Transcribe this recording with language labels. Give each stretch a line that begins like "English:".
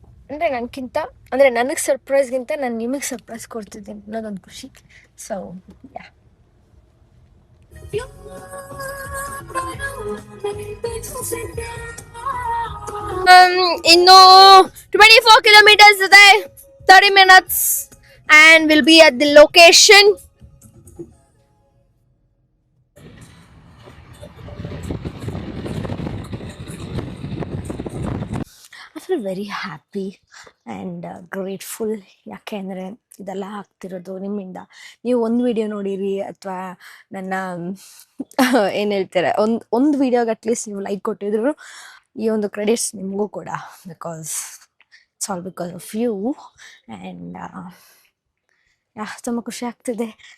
Kannada: ಅಂದರೆ ನನಗಿಂತ ಅಂದರೆ ನನಗೆ ಸರ್ಪ್ರೈಸ್ಗಿಂತ ನಾನು ನಿಮಗೆ ಸರ್ಪ್ರೈಸ್ ಕೊಡ್ತಿದ್ದೀನಿ ಅನ್ನೋದೊಂದು ಖುಷಿ. ಸೊ ಯಾ, ಇನ್ನು 24 kilometers ಇದೆ,
English: 30 minutes and we'll be at the location. I feel very happy and grateful.
Kannada: ಯಾಕೆಂದರೆ ಇದೆಲ್ಲ ಆಗ್ತಿರೋದು ನಿಮ್ಮಿಂದ. ನೀವು ಒಂದು ವಿಡಿಯೋ ನೋಡಿರಿ ಅಥವಾ ನನ್ನ ಏನು ಹೇಳ್ತಾರೆ ಒಂದು ವಿಡಿಯೋಗೆ ಅಟ್ಲೀಸ್ಟ್ ನೀವು ಲೈಕ್ ಕೊಟ್ಟಿದ್ರು, ಈ ಒಂದು ಕ್ರೆಡಿಟ್ಸ್ ನಿಮಗೂ ಕೂಡ,
English: Because it's all because of you.
Kannada: And ತುಂಬ ಖುಷಿ ಆಗ್ತಿದೆ.